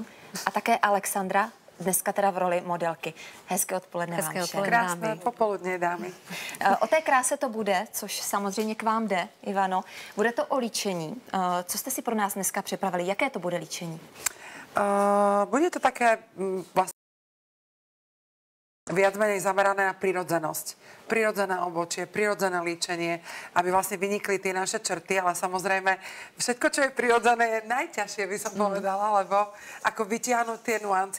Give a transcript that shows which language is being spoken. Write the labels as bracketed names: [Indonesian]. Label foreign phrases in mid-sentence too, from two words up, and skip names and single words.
[Czech] A také Alexandra, dneska teda v roli modelky. Hezké odpoledne vám všem. [Slovak] Krásné popoludne, dámy. [Czech] O té kráse to bude, což samozřejmě k vám jde, Ivano. Bude to o líčení. Co jste si pro nás dneska připravili? Jaké to bude líčení? [Slovak] Bude to také vlastne viac menej zamerané na prirodzenosť. Prirodzené obočie, prirodzené líčenie, aby vlastne vynikli tie naše črty, ale samozrejme všetko, čo je prirodzené, je najťažšie, by som povedala, lebo ako vytiahnuť tie nuancie.